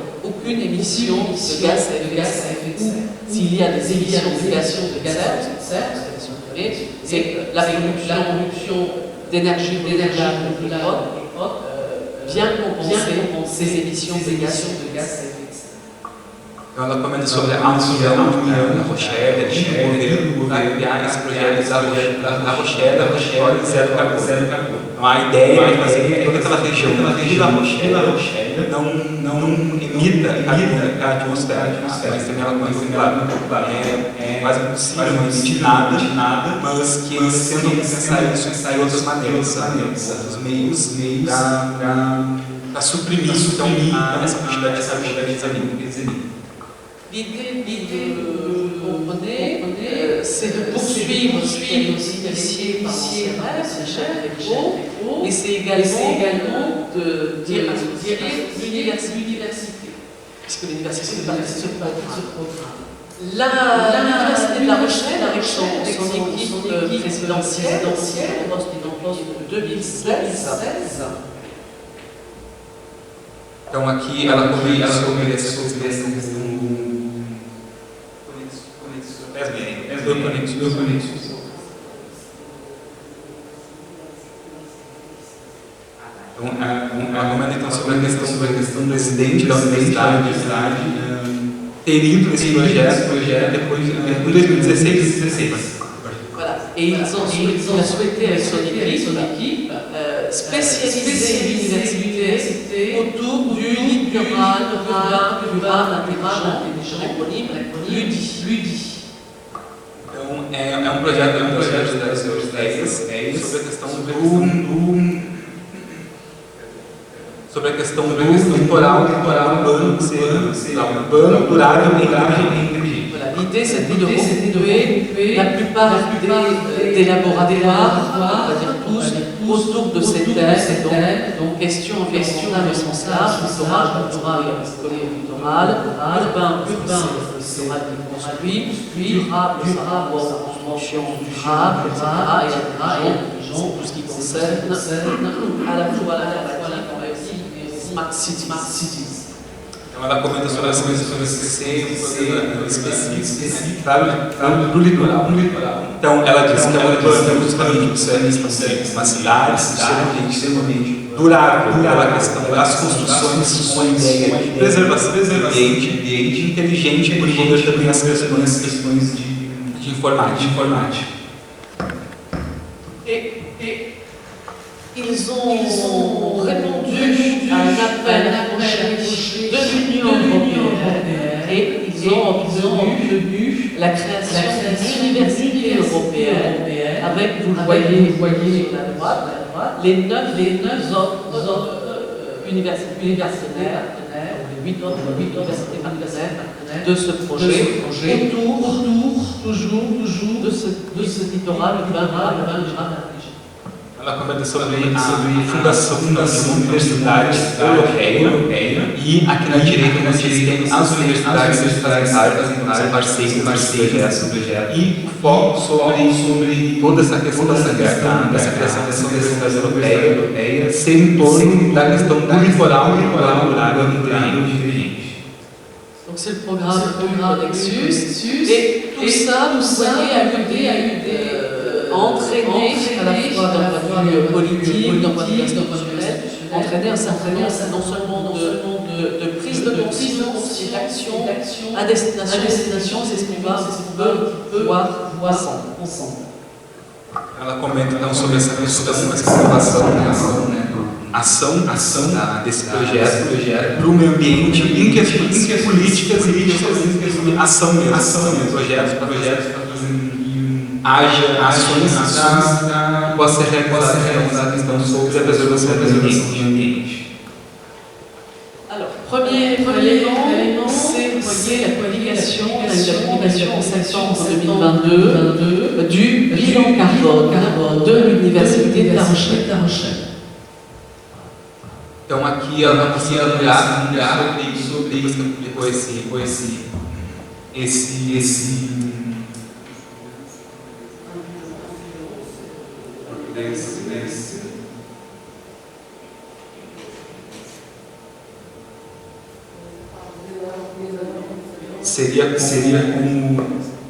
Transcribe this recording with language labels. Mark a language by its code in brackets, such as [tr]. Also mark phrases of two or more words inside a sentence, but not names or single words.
[fr] Aucune émission de gaz à effet de serre. S'il y a des émissions de gaz à effet de serre, c'est la production d'énergie de la vient compenser ces émissions de gaz à effet de serre. [pt] Então ela comenta sobre a união da Rochelle, de governo, criar esse projeto da Rochelle, zero carbono. Então a ideia é fazer toda aquela região da Rochelle não emita carbono para a atmosfera, mas também ela comenta, claro, é quase impossível não emitir nada, mas que eles tentam pensar isso de outras maneiras, outros meios para suprimir essa quantidade de carbono que eles emitem. [fr] L'idée, vous comprenez, c'est de poursuivre ce qui est initié par l'ECHEL, et c'est également de dire l'université, puisque l'université fait partie de ce programme. L'Université de La Rochelle, avec son équipe présidentielle, en 2016, [pt] então aqui ela comenta sobre essa questão do conexões. Ela comenta sobre a questão do presidente da universidade ter ido nesse projeto depois em 2016. [fr] Voilà. Et il a souhaité avec son équipe spécialiser l'université autour du littoral urbain intelligent, LUDI. [pt] Então, é um projeto das europeias sobre a questão do litoral urbano, durável e inteligente. [fr] L'idée, c'était de regrouper la plupart des laboratoires, on va dire tous, autour de ces thèmes, donc question environnementale au sens large, littoral, urbain, littoral construit, durable, construction durable, etc. Et tout ce qui concerne à la fois la [en] smart cities. [pt] Então ela comenta sobre as coisas sobre específicos do litoral. Então ela diz que é uma cidade extremamente durável pela questão das construções com a ideia de preservação do ambiente inteligente por envolver também as questões de informática. [fr] Ils ont répondu à un appel de l'Union européenne et ils ont obtenu la création d'une université européenne avec, vous le voyez sur la droite, les 9 autres universités partenaires, les 8 autres universités partenaires de ce projet, autour toujours de ce littoral urbain. [pt] Ela comenta sobre a fundação de uma universidade europeia e aqui na direita nós temos as universidades que fazem parte, são parceiros do projeto e o foco sobre toda essa questão dessa criação dessa universidade europeia ser em torno da questão do litoral inteligente. [fr] Donc c'est le programme Nexus et tout ça, vous voyez, a eu des entraîner à la fois d'un point de vue politique, d'un point de vue institutionnel, entraîner un certain nombre non seulement de prise de conscience et d'action à destination, c'est ce qu'on peut voir ensemble. [pt] Ela comenta então sobre essa questão, ação desse projeto para o meio ambiente, em questões políticas e ação mesmo, projetos haja ações que possam ser realizadas a questão sobre a preservação do ambiente. [fr] Alors, premier élément, c'est la publication en septembre 2022 du bilan carbone de l'Université de La Rochelle. [pt] Então aqui ela conseguiu olhar sobre isso que publicou esse seria como